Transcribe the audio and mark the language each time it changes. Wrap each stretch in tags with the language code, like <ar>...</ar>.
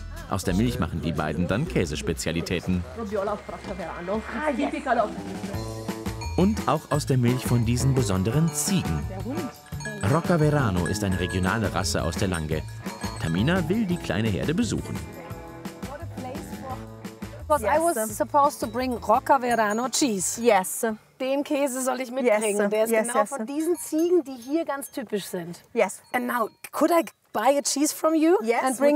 <de>Aus der Milch machen die beiden dann Käsespezialitäten. Und auch aus der Milch von diesen besonderen Ziegen. Roccaverano ist eine regionale Rasse aus der Lange. Tamina will die kleine Herde besuchen.</de> <en>I was supposed to bring Roccaverano cheese. Yes.</en> <de>Den Käse soll ich mitbringen. Der ist genau von diesen Ziegen, die hier ganz typisch sind.</de> <en>Yes. And now, could I buy a cheese from you and bring</en>